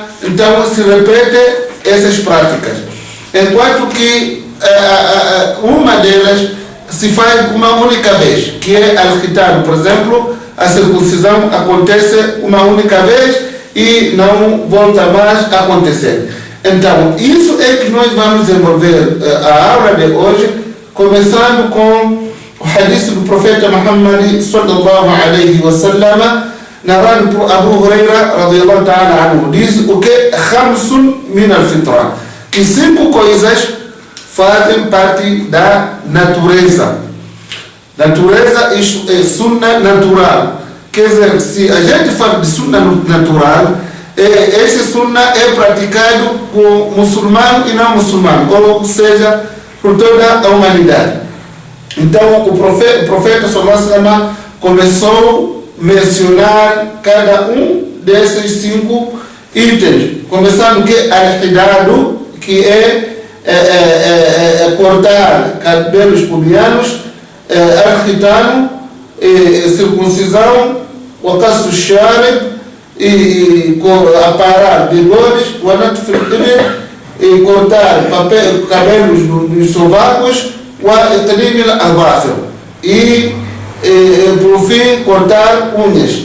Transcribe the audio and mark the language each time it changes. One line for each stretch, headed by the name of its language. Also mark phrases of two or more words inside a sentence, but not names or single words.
Portuguese: Então se repetem essas práticas. Enquanto que uma delas se faz uma única vez, que é al-khitan. Por exemplo, a circuncisão acontece uma única vez e não volta mais a acontecer. Então, isso é que nós vamos desenvolver a aula de hoje, começando com o hadith do profeta Muhammad
Arabic: صلى الله عليه وسلم,
Portuguese: narrado por Abu Huraira
Arabic: رضي الله تعالى عنه.
Portuguese: Diz o que?
Arabic: خمس من الفطرة,
Portuguese: que cinco coisas fazem parte da natureza. Natureza, isto é sunna natural. Quer dizer, se a gente fala de sunna natural, esse sunna é praticado por muçulmano e não muçulmano, ou seja, por toda a humanidade. Então, o profeta
Arabic: صلى الله عليه وسلم
Portuguese: começou a mencionar cada um desses cinco itens, começando que al-hidadu, que é cortar cabelos pubianos, al-khitanu, circuncisão, o
Arabic: قص الشارب,
Portuguese: e aparar bigodes, o
Arabic: نتف الإبط,
Portuguese: e cortar cabelos dos sovacos, o
Arabic: تقليم الأظافر,
Portuguese: e por fim cortar unhas.